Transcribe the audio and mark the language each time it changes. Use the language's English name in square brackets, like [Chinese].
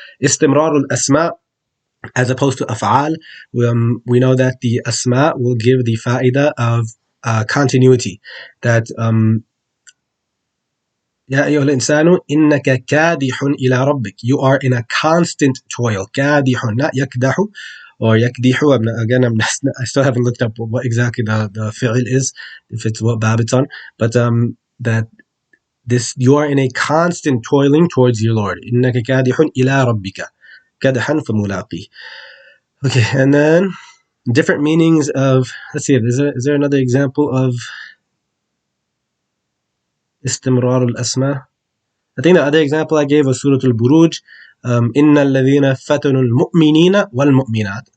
[English] إِسْتِمْرَارُ الْأَسْمَاء, as opposed to af'al, we know that the asma will give the fa'idah of continuity, that [Arabic] يا أيها الإنسان إنك كادح إلى ربك, [English] you are in a constant toil. [Arabic] كادح, not يكدح or يكدح. [English] I still haven't looked up what exactly the fi'il is, if it's what bab it's on, but that this, you are in a constant toiling towards your Lord. [Arabic] إنك كادح إلى ربك كدحا فملاقيه. [English] Okay, and then different meanings of, let's see, is there another example of istimrar al-asma? I think the other example I gave was Surah Al-Buruj. [Arabic] إِنَّ الَّذِينَ فَتَنُوا الْمُؤْمِنِينَ وَالْمُؤْمِنَاتِ.